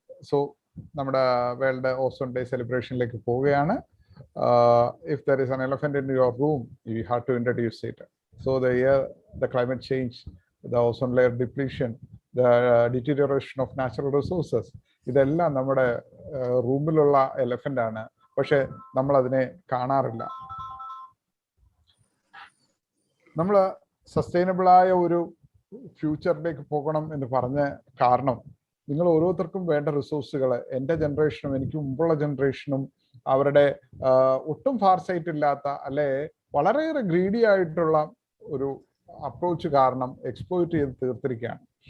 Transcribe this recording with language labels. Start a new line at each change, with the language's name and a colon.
Malayalam: So നമ്മുടെ world ozone day സെലിബ്രേഷനിലേക്ക് പോവുകയാണ്.
English: If there is an elephant in your room, you have to introduce it. So the climate change, the ozone layer depletion, the deterioration of natural resources,
Malayalam: ഇതെല്ലാം നമ്മുടെ റൂമിലുള്ള elephant ആണ്. പക്ഷെ നമ്മൾ അതിനെ കാണാറില്ല. നമ്മൾ സസ്റ്റൈനബിളായ ഒരു ഫ്യൂച്ചറിലേക്ക് പോകണം എന്ന് പറഞ്ഞ കാരണം, നിങ്ങൾ ഓരോരുത്തർക്കും വേണ്ട റിസോഴ്സുകൾ എൻ്റെ ജനറേഷനും എനിക്ക് മുമ്പുള്ള ജനറേഷനും അവരുടെ ഒട്ടും ഫാർസൈറ്റ് ഇല്ലാത്ത അല്ലെ വളരെയേറെ ഗ്രീഡി ആയിട്ടുള്ള ഒരു അപ്രോച്ച് കാരണം എക്സ്പ്ലോയിറ്റ് ചെയ്ത് തീർത്തിരിക്കുകയാണ്.